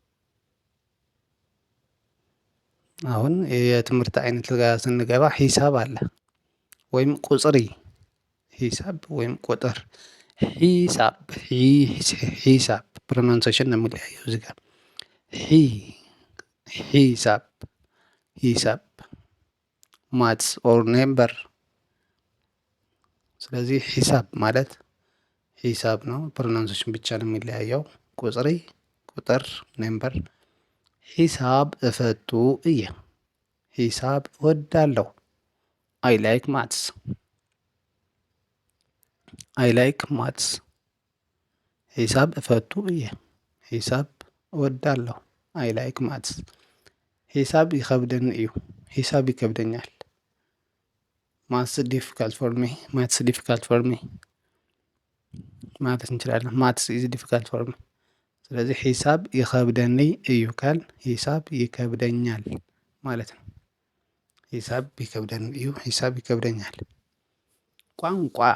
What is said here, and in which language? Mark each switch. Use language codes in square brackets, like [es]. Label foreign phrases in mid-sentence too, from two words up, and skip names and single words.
[am] አሁን የትምህርት አይነት ጋር ስንገባ ሂሳብ አለ ወይም ቁጽሪ ሂሳብ ወይም ቁጥር ሂሳብ ሂሳብ ፕሮናንሴሽን ነው የሚለያየው እዚህ ጋር ሂሳብ ሂሳብ [en] maths or number። [am] ስለዚህ ሂሳብ ማለት ሂሳብ ነው። ፕሮናንሴሽን ብቻ ነው የሚለያየው። ቁጽሪ ቁጥር ኔምበር። [ti] ሂሳብ እፈቱ እየ [am] ሂሳብ እወዳለሁ። [en] I like maths I like maths። [ti] ሂሳብ እፈቱ እየ [am] ሂሳብ እወዳለሁ። [en] I like maths። [ti] ሂሳብ ይከብደን እዩ [am] ሂሳብ ይከብደኛል። [en] maths difficult for me maths difficult for me [am] ማለት እንችላለን። [en] maths is difficult for me። [am] ስለዚህ [ti] ሂሳብ ይከብደኒ እዩ [am] ካል ሂሳብ ይከብደኛል ማለት ነው። [ti] ሂሳብ ይከብደን እዩ [am] ሂሳብ ይከብደኛል። ቋንቋ